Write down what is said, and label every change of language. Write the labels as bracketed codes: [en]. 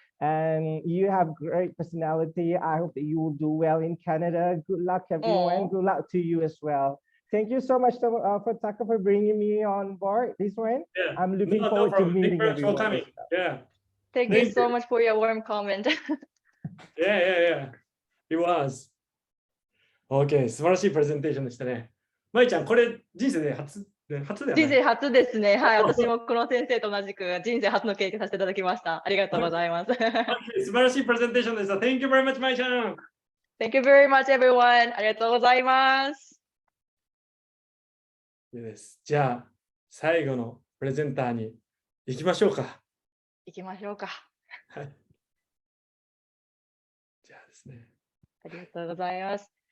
[en] And you have great personality. I hope that you will do well in Canada. Good luck, everyone. Good luck to you as well. Thank you so much for Taka for bringing me on board this one. Yeah. I'm looking forward to meeting everyone. Coming. Yeah. Thank you so much for your warm comment. Yeah. It was. [ja] OK、素晴らしいプレゼンテーションでしたね。まいちゃん、これ人生で初だよね。人生初ですね。はい、私もこの先生と同じく人生初の経験させていただきました。ありがとうございます。素晴らしいプレゼンテーションでした。 [en] Thank you very much, まいちゃん。 Thank you very much, everyone. [ja] ありがとうございます。です。じゃあ、最後のプレゼンターに行きましょうか。行きましょうか。はい。じゃあですね。ありがとうございます。